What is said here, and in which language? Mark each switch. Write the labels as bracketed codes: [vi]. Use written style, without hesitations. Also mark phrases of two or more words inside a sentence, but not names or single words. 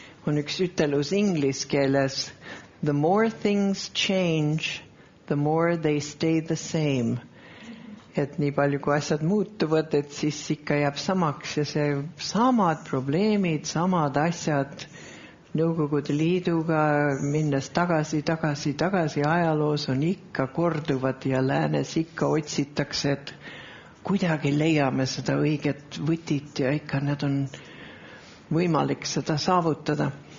[et] on üks ütelus inglise keeles: [en] the more things change, the more they stay the same. [et] Et nii palju kui asjad muutuvad, et siis ikka jääb samaks ja see samad probleemid, samad asjad Nõukogude Liiduga minnes tagasi ajaloos on ikka korduvad ja läänes ikka otsitakse, et kuidagi leiame seda õiget võtit ja ikka need on võimalik seda saavutada.